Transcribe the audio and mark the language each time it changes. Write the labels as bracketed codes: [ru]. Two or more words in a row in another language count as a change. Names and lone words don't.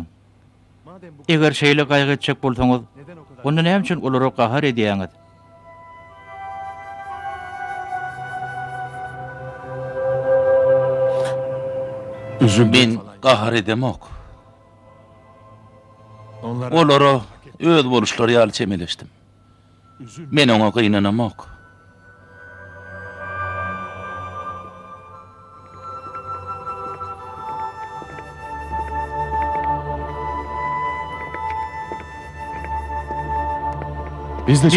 [tr] madem bu [tk] Eger şeýle gaýgy etjek bolsaňyz, [tr] neden o kadar? [tk] onda näme üçin olary gahar edýäňiz? Ben gahar edemok. [tr] Onlara [tk] Olary öz boluşlary ýaly çemeleşdim. Men oňa gynanamok. [tr] biz de